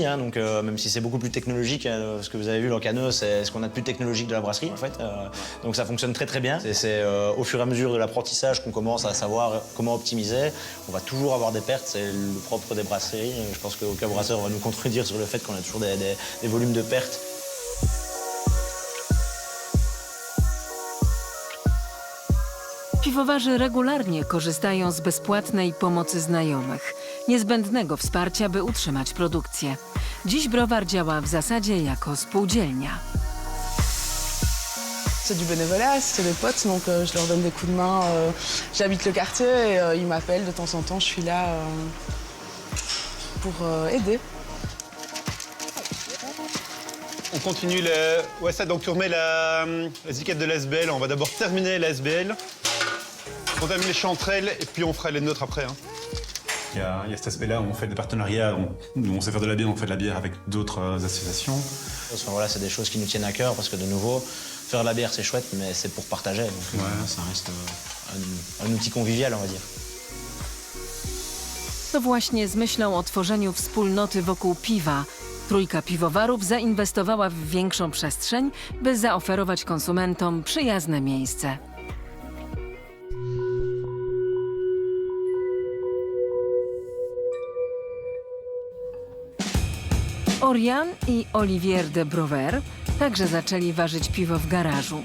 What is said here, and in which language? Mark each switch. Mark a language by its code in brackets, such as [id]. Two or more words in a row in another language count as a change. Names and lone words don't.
[fr] Hein, donc, même si c'est beaucoup plus technologique, ce que vous avez vu, l'Encano, c'est ce qu'on a de plus technologique de la brasserie, en fait. Donc, ça fonctionne très, très bien. C'est au fur et à mesure de l'apprentissage qu'on commence à savoir comment optimiser. On va toujours avoir des pertes, c'est le propre des brasseries. Je pense qu'aucun brasseur va nous contredire sur le fait qu'on a toujours des volumes de pertes. [pl] Piwowarzy regularnie korzystają z bezpłatnej pomocy znajomych, niezbędnego wsparcia, by utrzymać produkcję. Dziś browar działa w zasadzie jako spółdzielnia. [fr] C'est du bénévolat, c'est des potes, donc je leur donne des coups de main. J'habite le quartier et ils m'appellent de temps en temps, je suis là pour aider. On continue le... Ouais, ça, donc tu remets l'étiquette de l'ASBL. On va d'abord terminer l'ASBL. On termine les chanterelles et puis on fera les nôtres après. Hein. Il y a cet aspect-là où on fait des partenariats, où on sait faire de la bière, on fait de la bière avec d'autres associations. Enfin, voilà, c'est des choses qui nous tiennent à cœur parce que de nouveau, faire de la bière c'est chouette, mais c'est pour partager. Donc ça reste un outil convivial, on va dire. [pl] To właśnie z myślą o tworzeniu wspólnoty wokół piwa trójka piwowarów zainwestowała w większą przestrzeń, by zaoferować konsumentom przyjazne miejsce. Oriane i Olivier de Brouwer także zaczęli ważyć piwo w garażu.